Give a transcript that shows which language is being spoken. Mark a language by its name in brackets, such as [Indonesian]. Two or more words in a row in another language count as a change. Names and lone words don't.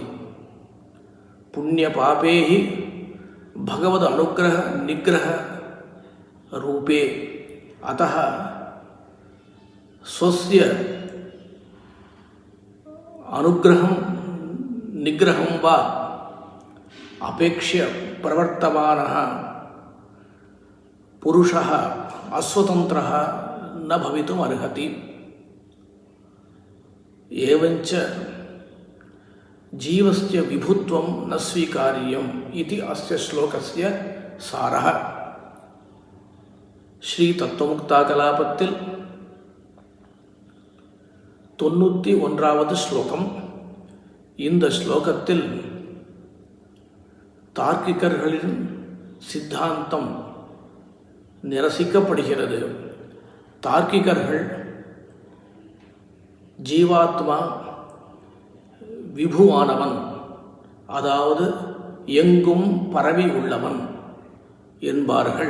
[Sanskrit] पुण्यपापे हि भगवद अनुग्रह निग्रह रूपे, अतः स्वस्य अनुग्रहं निग्रहं वा अपेक्ष्य प्रवर्तमानः पुरुषः अस्वतन्त्रः न भवितुम् अर्हति। एवञ्च जीवस्य विभुत्वं न स्वीकार्यम् इति अस्य श्लोकस्य सारः। [Tamil] श्री तत्वमुक्ताकलापत्तिल 91வது ஸ்லோகம். இந்த ஸ்லோகத்தில் தார்க்கிகர்களின் சித்தாந்தம் நிரசிக்கப்படுகிறது. தார்க்கிகர்கள் ஜீவாத்மா விபுவானவன், அதாவது எங்கும் பரவி உள்ளவன் என்பார்கள்.